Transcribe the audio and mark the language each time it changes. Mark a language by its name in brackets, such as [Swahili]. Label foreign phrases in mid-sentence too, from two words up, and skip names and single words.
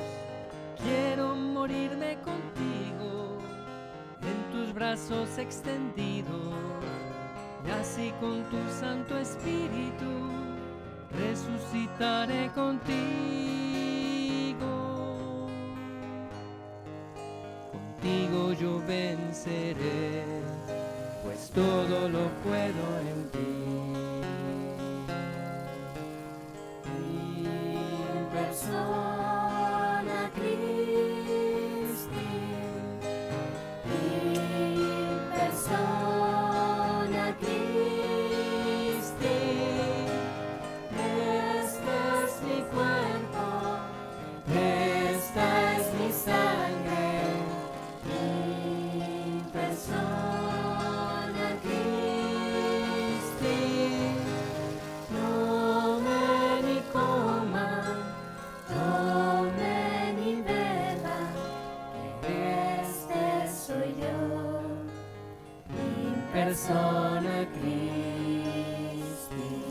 [Spanish] Quiero morirme contigo en tus brazos extendidos, y así con tu Santo Espíritu resucitaré contigo. Contigo yo venceré, pues todo lo puedo en ti. [Latin] In persona Christi, in persona Christi, [Spanish] este es mi cuerpo, esta es mi sangre, [Latin] in persona Christi, [Spanish] tomen y coman, tomen y beban, que este soy yo, [Latin] in persona Christi.